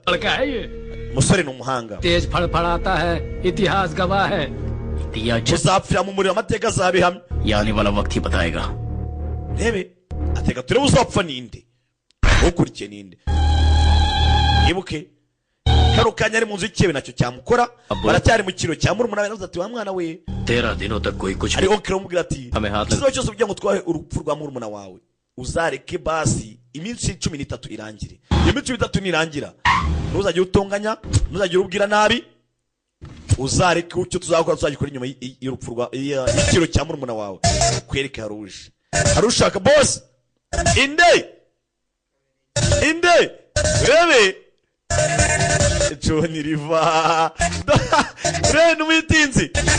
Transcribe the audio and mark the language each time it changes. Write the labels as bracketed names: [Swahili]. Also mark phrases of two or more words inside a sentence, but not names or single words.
[Hindi] लड़का है ये [Kinyarwanda] umusore ni umuhanga [Hindi] तेज फड़फड़ाता है इतिहास गवाह है दिया जस [Kinyarwanda] uzapfira mu muriro amateka azabihamya [Hindi] ये आने वाला वक्त ही बताएगा [Kinyarwanda] rebe ateka turebe uzapfa ninde ukurikiye ninde yibuke kano kanya ari mu nzu y'ikebe nacyo cyamukora baracyari mu kiro cya murumuna we navuze ati wa mwana we [Hindi] 13 दिनों तक कोई कुछ [Kinyarwanda] ariko kire umubwira ati Hame hafi. ikibazo cyose kugira ngo twahe urupfu rwa murumuna wawe uzareke basi iminsi 13 irangire iyo minsi 13 nirangira ntuzajye utonganya ntuzajye ubwira nabi uzareke icyo tuzakora tuzagikora inyuma y'urupfu rwa y'ikiro cya murumuna wawe kwereke haruje harushaka boss inde rebe John Riva Ren witinzi